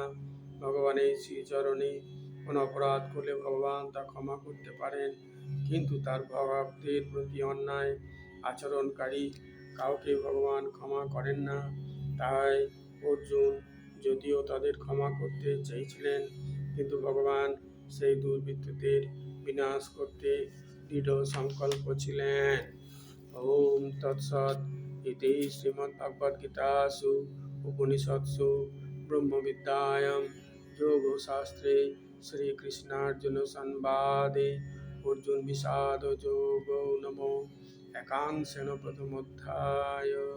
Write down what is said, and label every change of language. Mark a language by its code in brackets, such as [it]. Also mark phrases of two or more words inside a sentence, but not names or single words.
[bn] ভগবানের শ্রীচরণে কোনো অপরাধ করলে ভগবান তা ক্ষমা করতে পারেন, কিন্তু তার ভক্তের প্রতি অন্যায় আচরণকারী কাউকে ভগবান ক্ষমা করেন না। তাই অর্জুন যদিও তাদের ক্ষমা করতে চেয়েছিলেন, কিন্তু ভগবান সেই দুর্বৃত্তদের বিনাশ করতে দৃঢ় সংকল্প ছিলেন। [sa] ওম তৎসৎ। ইতি শ্রীমদ্ভগবদ্গীতাসু উপনিষৎসু ব্রহ্মবিদ্যায়াং যোগশাস্ত্রে শ্রীকৃষ্ণার্জুন সংবাদে অর্জুন বিষাদ যোগো নমো একাংশেন প্রথমোধ্যায়।